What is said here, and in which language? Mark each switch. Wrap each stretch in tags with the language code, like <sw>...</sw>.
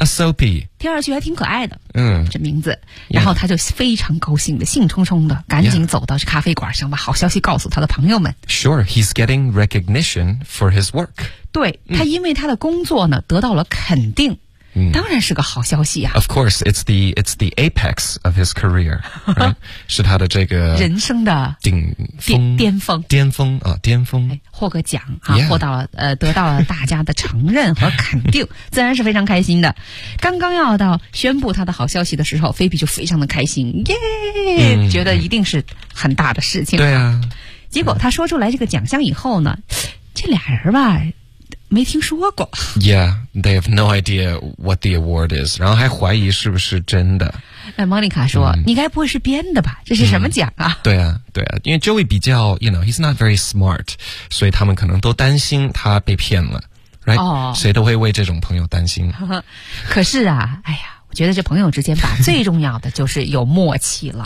<en>A Soapy,</en> <zh>听上去还挺可爱的。嗯，这名字，然后他就非常高兴的，兴冲冲的，赶紧走到咖啡馆，想把好消息告诉他的朋友们。</zh> <en>Sure, he's getting recognition for his work.</en> <zh>对，他因为他的工作呢得到了肯定。当然是个好消息啊。</zh> <en>Of course, it's the apex of his career, right?</en> <zh>是他的这个人生的顶峰巅峰巅峰啊、哦、巅峰。获个奖啊、yeah. 获到了得到了大家的承认和肯定自然是非常开心的。刚刚要到宣布他的好消息的时候，菲比就非常的开心，耶、yeah! 觉得一定是很大的事情。对啊。结果他说出来这个奖项以后呢，这俩人吧没听说过。</zh> <en>Yeah, they have no idea what the award is.</en> <zh>然后还怀疑是不是真的。 Monica 说、你该不会是编的吧，这是什么奖啊、对啊对啊，因为 Joey 比较</zh> <en>you know, he's not very smart,</en> <zh>所以他们可能都担心他被骗了。</zh> <en>Right?、</en> <zh>谁都会为这种朋友担心。可是啊，哎呀，我觉得这朋友之间吧最重要的就是有默契了。</zh>